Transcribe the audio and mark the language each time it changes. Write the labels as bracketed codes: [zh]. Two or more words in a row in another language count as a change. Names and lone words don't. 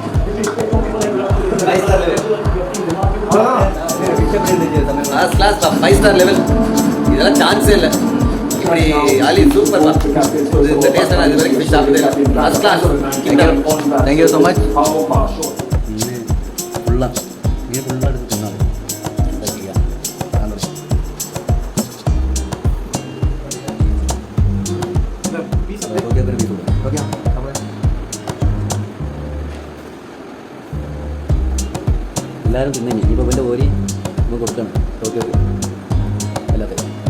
[en] class 5 star level [ta] இதெல்லாம் சான்ஸே இல்லை இப்படி ஆலி சூப்பர் இந்த டேஸ்ட் நான் இது வரைக்கும் ஃபிஷ் சாப்பிட்டது கிளாஸ் [en] thank you so much [ta] ஃபுல்லாக இது ஃபுல்லாக எடுத்து சொன்னாங்க [ml] എല്ലാവരും തിന്നെ ഇപ്പോൾ എൻ്റെ ഓരി നമുക്ക് കൊടുക്കണം [en] okay okay [ml] എല്ലാത്തിനും